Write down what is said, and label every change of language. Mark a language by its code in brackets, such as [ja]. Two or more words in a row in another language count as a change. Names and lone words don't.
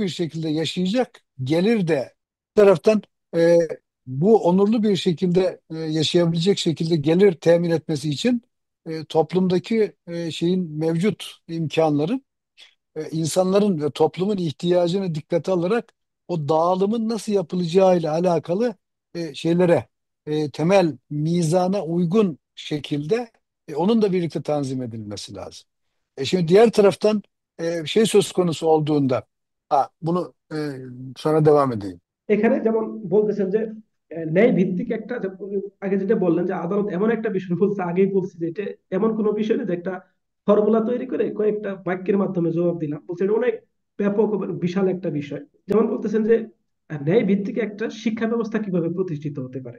[tr] bir şekilde yaşayacak gelir de bir taraftan e, bu onurlu bir şekilde yaşayabilecek şekilde gelir temin etmesi için toplumdaki şeyin mevcut imkanların insanların ve toplumun ihtiyacını dikkate alarak o dağılımın nasıl yapılacağıyla alakalı temel mizana uygun şekilde onun da birlikte tanzim edilmesi lazım. Şimdi diğer taraftan şey söz konusu olduğunda bunu sonra devam edeyim. [bn] এখানে যেমন বলতেছেন যে ন্যায় ভিত্তিক একটা আগে যেটা বললেন যে আদালত এমন একটা বিষয় বলছে, আগেই বলছি যে এটা এমন কোনো বিষয় না যে একটা ফর্মুলা তৈরি করে কয়েকটা বাক্যের মাধ্যমে জবাব দিলাম, বলছে এটা অনেক ব্যাপক এবং বিশাল একটা বিষয়। যেমন বলতেছেন যে ন্যায় ভিত্তিক একটা শিক্ষা ব্যবস্থা কিভাবে প্রতিষ্ঠিত হতে পারে।